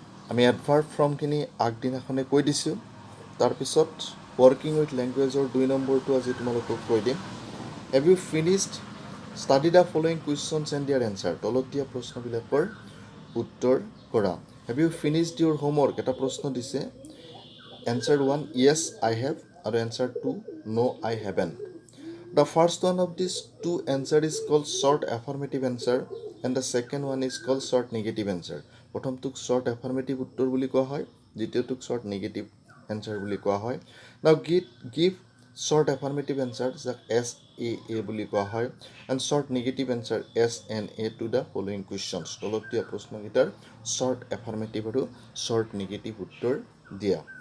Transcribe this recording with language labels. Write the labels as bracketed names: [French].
[Assamese] আমি এডভাৰ্ব ফৰ্মখিনি আগদিনাখনে কৈ দিছোঁ। তাৰপিছত ৱৰ্কিং উইথ লেংগুৱেজৰ 2 নম্বৰটো আজি তোমালোকক কৈ দিম। [English] have you finished study the following questions and their answer, [Assamese] তলত দিয়া প্ৰশ্নবিলাকৰ উত্তৰ কৰা। [English] have you finished your homework, [Assamese] এটা প্ৰশ্ন দিছে। [English] Answer 1 yes I have আৰু answer 2 no' I haven't. The first one of these 2 answer is called short affirmative answer and the second one is called short negative answer. [Assamese] প্ৰথমটোক short affirmative উত্তৰ বুলি কোৱা হয়, দ্বিতীয়টোক short negative answer বুলি কোৱা হয়। [English] Now give short affirmative answer [Assamese] যাক SAA বুলি কোৱা হয় [English] and short negative answer SNA to the following questions। [Assamese] তলত দিয়া প্ৰশ্নকেইটাৰ short affirmative আৰু short negative উত্তৰ দিয়া।